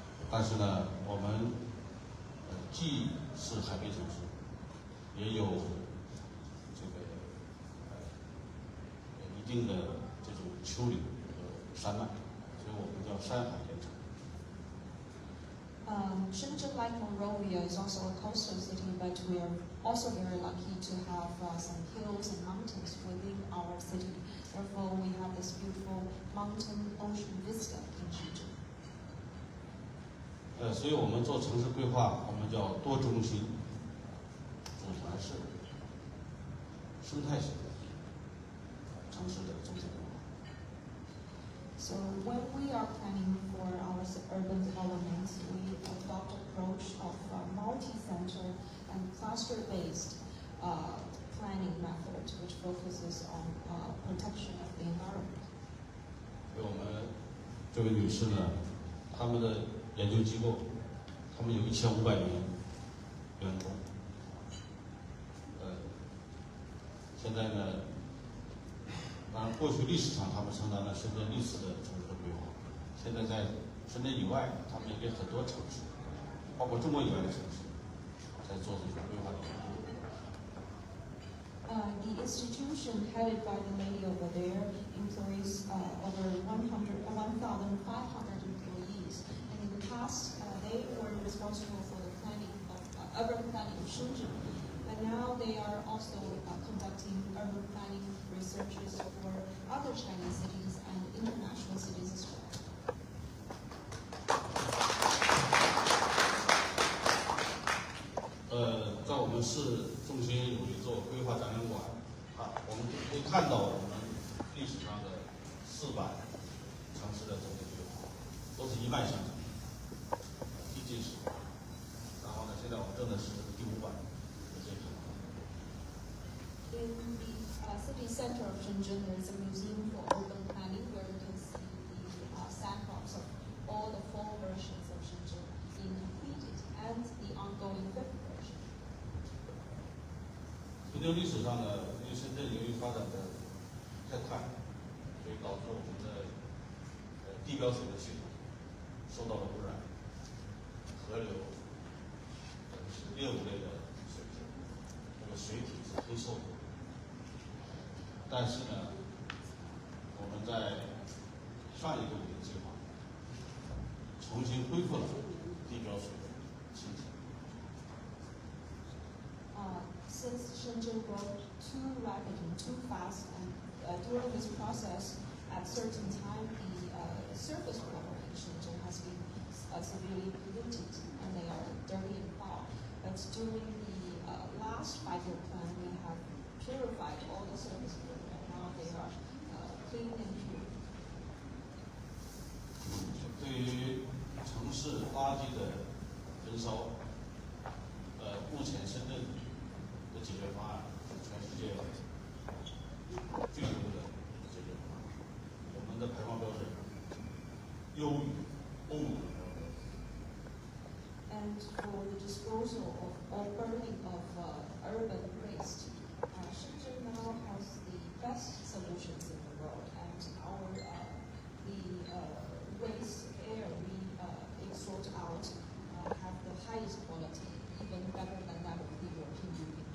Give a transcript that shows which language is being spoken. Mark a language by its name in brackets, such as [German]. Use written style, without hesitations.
[Chinese] 但是呢，我们既是海滨城市，也有这个一定定的这种丘陵和山脉，所以我们叫山海连城。 [English] Shenzhen, like Monrovia, is also a coastal city, but we are also very lucky to have some hills and mountains within our city. Therefore, we have this beautiful mountain-ocean vista in Shenzhen. [Chinese] 所以我们做城市规划，我们叫多中心组团式生态型的城市的中心规划。 [English] So when we are planning for our urban development, we adopt approach of multi-center and cluster-based planning method, which focuses on protection of the environment. [Chinese] 所以我们这位女士呢，他们的研究机构，他们有1500名员工。现在呢，当然过去历史上他们承担了深圳历史的城市的规划，现在在深圳以外，他们也给很多城市，包括中国以外的城市，在做这种规划的研究。 [English] The institution headed by the lady over there employs over 1,500 employees. And in the past, they were responsible for the planning of urban planning of Shenzhen. But now they are also conducting urban planning researches for other Chinese cities and international cities as well. [Chinese] 在我们市中心有一座规划展览馆，我们可以看到我们历史上的4版城市的总体规划，都是一脉相承，递进式。然后呢，现在我们正在实施第5版的这个。 [English] In the city center of Shenzhen, there is a museum for urban planning where you can see the samples of all the 4 versions of Shenzhen being completed and the ongoing 5th version. [Chinese] 研究历史上呢，因为深圳由于发展的太快，所以导致我们的地表水的系统受到了污染，河流是猎物类的水质，这个水体是黑臭的。但是呢，我们在上一个5年计划重新恢复了地表水的清洁。 [English] Since Shenzhen grew too rapid and too fast, and during this process, at certain time, the surface water in Shenzhen has been severely polluted, and they are dirty and foul. But during the last 5-year plan, we have purified all the surface water, and now they are clean and pure. [Chinese] 对于城市垃圾的焚烧，目前深圳的解决方案是全世界最优的解决方案。我们的排放标准优于欧盟的排放标准。 [English] And for the disposal of or burning of urban waste, Shenzhen now has the best solutions in the world, and our the waste air we sort out have the highest quality, even better than that of the European Union.